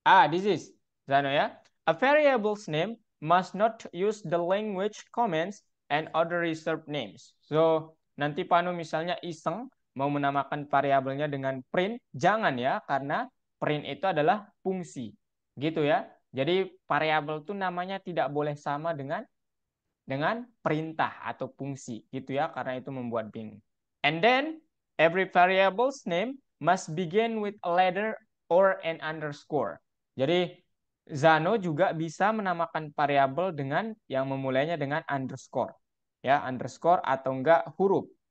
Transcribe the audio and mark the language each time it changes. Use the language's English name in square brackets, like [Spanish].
[English] This is Zano ya. A variable's name must not use the language comments and other reserved names. [Indonesian] So nanti Panu misalnya iseng mau menamakan variabelnya dengan print, jangan ya, karena print itu adalah fungsi, gitu ya. Jadi variabel itu namanya tidak boleh sama dengan perintah atau fungsi, gitu ya, karena itu membuat bingung. [English] And then every variable's name must begin with a letter or an underscore. [Indonesian] Jadi Zano juga bisa menamakan variabel dengan yang memulainya dengan underscore, ya, underscore atau enggak huruf.